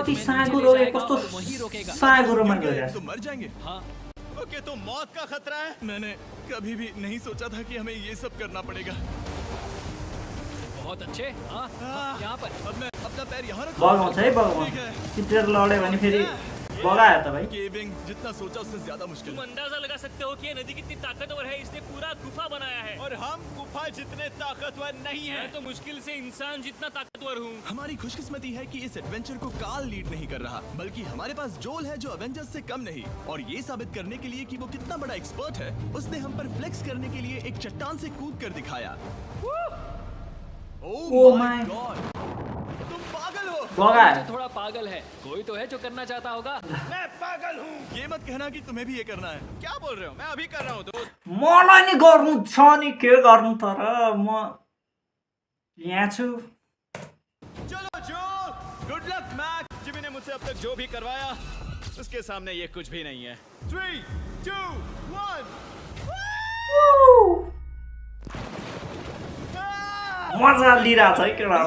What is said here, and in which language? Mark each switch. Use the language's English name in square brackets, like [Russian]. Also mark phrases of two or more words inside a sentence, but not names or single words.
[Hindi] तुम्हें नीचे [Nepali] साँघुरो [Hindi] ले जाएगा [Nepali] कस्तो [Hindi] और वहीं रोकेगा। [Nepali] साँघुरोमा [Hindi] गिर गए [Nepali] गएर। [Hindi] तो मर जाएंगे। हाँ, ओके, तो मौत का खतरा है। मैंने कभी भी नहीं सोचा था कि हमें ये सब करना पड़ेगा। बहुत अच्छे। हाँ, यहाँ पर। अब मैं अपना पैर यहाँ रख। [Nepali] बगाउँछ है, बगाउँछ। [Hindi] ठीक है। [Nepali] चिप्लेर लड्यो भने फेरि बगायो त भाइ। [Hindi] केविंग जितना सोचा उससे ज्यादा मुश्किल तुम है। अंदाजा लगा सकते हो कि ये नदी कितनी ताकतवर है। इसने पूरा गुफा बनाया है। और हम गुफा जितने ताकतवर नहीं है। मैं तो मुश्किल से इंसान जितना ताकतवर हूँ। हमारी खुशकिस्मती है कि इस एडवेंचर को काल लीड नहीं कर रहा, बल्कि हमारे पास जोल है जो अवेंजर्स से कम नहीं। और ये साबित करने के लिए कि वो कितना बड़ा एक्सपर्ट है, उसने हम पर फ्लेक्स करने के लिए एक चट्टान से कूद कर दिखाया। [English] Oh ओह my my god, [Hindi] तुम पागल हो। [Nepali] बगायो। [Hindi] थोड़ा पागल है। कोई तो है जो करना चाहता होगा। मैं पागल हूँ। ये मत कहना कि तुम्हें भी ये करना है। क्या बोल रहे हो? मैं अभी कर रहा हूँ दोस्त। [Nepali] मलाई नि गर्नु छ नि, के गर्नु तर म यहाँ छु। [Hindi] चलो जो, [English] good luck [Hindi] मैक। जिमी ने मुझसे अब तक जो भी करवाया उसके सामने ये कुछ भी नहीं है। 3, 2, 1। [Nepali] मजा लिइरहेछ है केटाहरूले